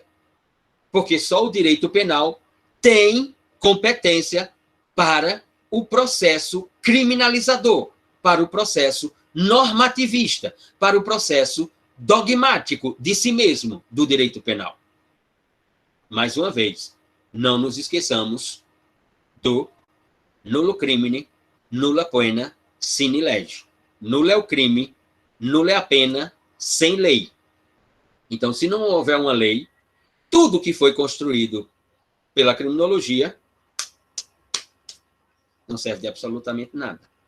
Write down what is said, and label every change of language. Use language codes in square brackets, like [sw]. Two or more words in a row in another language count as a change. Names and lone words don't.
[pt] Porque só o direito penal tem competência para o processo criminalizador, para o processo normativista, para o processo dogmático de si mesmo do direito penal. Mais uma vez, não nos esqueçamos do [la] nullo crimine, nulla pena, sine lege. [pt] Nulo é o crime, nula é a pena, sem lei. Então, se não houver uma lei, tudo que foi construído pela criminologia não serve de absolutamente nada.